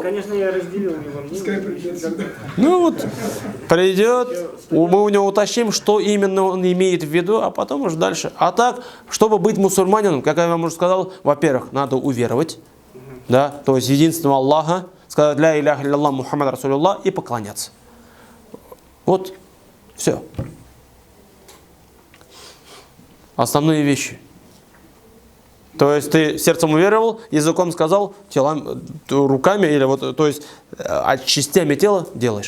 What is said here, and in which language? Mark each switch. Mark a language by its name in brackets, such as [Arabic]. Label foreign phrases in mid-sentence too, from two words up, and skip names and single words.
[Russian] конечно, я разделил его мнение. Ну вот, придет, мы у него уточним, что именно он имеет в виду, а потом уже дальше. А так, чтобы быть мусульманином, как я вам уже сказал, во-первых, надо уверовать, да, то есть единственного Аллаха, сказать [Arabic] لا إله إلا الله محمد رسول الله [Russian] и поклоняться. Вот, все. Основные вещи. То есть ты сердцем уверовал, языком сказал, телом, руками, или вот, то есть частями тела делаешь.